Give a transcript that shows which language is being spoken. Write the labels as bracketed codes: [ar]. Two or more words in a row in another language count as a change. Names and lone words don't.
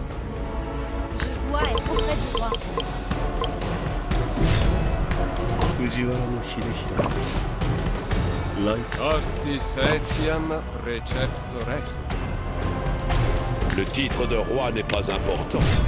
[fr] Je dois être auprès du roi. [la] Hostis etiam preceptor est. [fr] Le titre de roi n'est pas important.